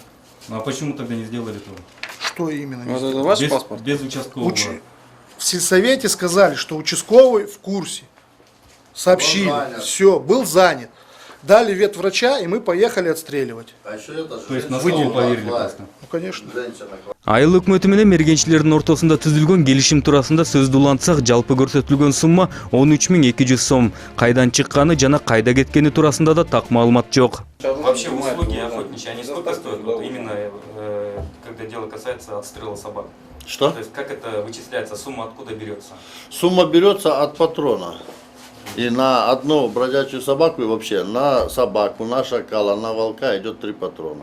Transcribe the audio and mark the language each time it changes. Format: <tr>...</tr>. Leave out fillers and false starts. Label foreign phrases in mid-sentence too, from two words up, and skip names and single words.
<ru>А почему тогда не сделали этого? Что именно? не Вот сделал? это ваш без, паспорт? без участкового. В сельсовете сказали, что участковый в курсе. Сообщили. Все, был занят. Дали ветврача, и мы поехали отстреливать. А еще это То есть на слово поверили просто. Ну, конечно.</ru> <ky>Айыл өкмөтү менен мергенчилердин ортосунда түзүлгөн келишим туурасында сөздү улантсак, жалпы көрсөтүлгөн сумма 13 200 сом. Кайдан чыкканы жана кайда кеткени туурасында да так маалымат жок.</ky> <ru>Вообще услуги охотничьи, они сколько стоят? Вот именно когда дело касается отстрела собак. Что? То есть как это вычисляется, сумма откуда берется? Сумма берется от патрона. И на одну бродячую собаку и вообще на собаку, на шакала, на волка идет 3 патрона.</ru>